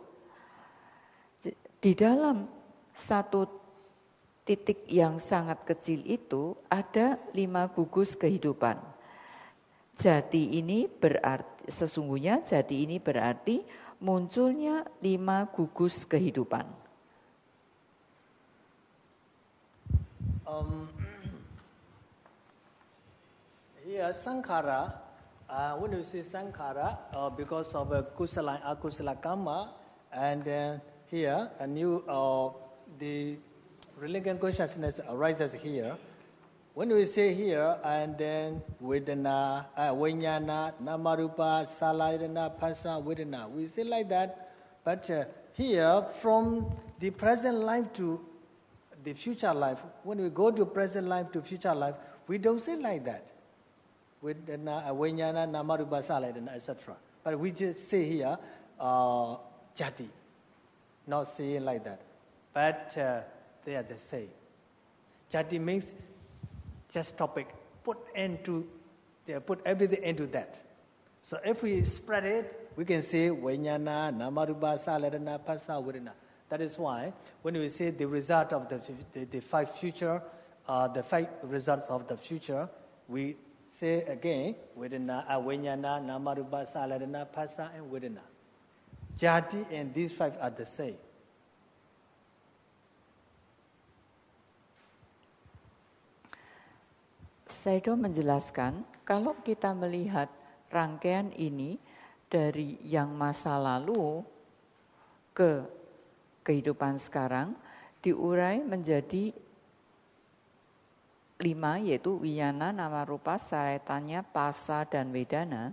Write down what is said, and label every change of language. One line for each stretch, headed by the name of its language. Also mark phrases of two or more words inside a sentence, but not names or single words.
Indonesian: Di dalam satu titik yang sangat kecil itu ada 5 gugus kehidupan. Jati ini berarti, sesungguhnya jati ini berarti munculnya 5 gugus kehidupan.
English: Yeah, sankhara. When you say sankhara, because of kusala and
Pali: akusala karma,
English: and here a new the religion consciousness arises here.
Pali: When we say here, and then vedana, vinyana, namarupa, salayana, phasa, vedana,
English: we say like that. But here, from the present life to the future life, when we go to present life to future life, we don't say like that.
Pali: Vedana, vinyana, namarupa, salayana,
English: etc. But we just say here, jati, not saying like that. But they are the same. Jati means just topic, put everything into that. So if we spread it, we can say
Pali: vinyana, namarupa, salayana, phasa, vedana.
English: That is why when we say the result of the 5 future, the 5 results of the future, we say again
Pali: vedana, vinyana, namarupa, salayana, phasa, and vedana.
English: Jati and these 5 are the same.
Indonesian: Sayadaw menjelaskan, kalau kita melihat rangkaian ini dari yang masa lalu ke kehidupan sekarang, diurai menjadi 5, yaitu
Pali: wiyana, nama rupa, sayatanya, pasa,
Indonesian: dan vedana.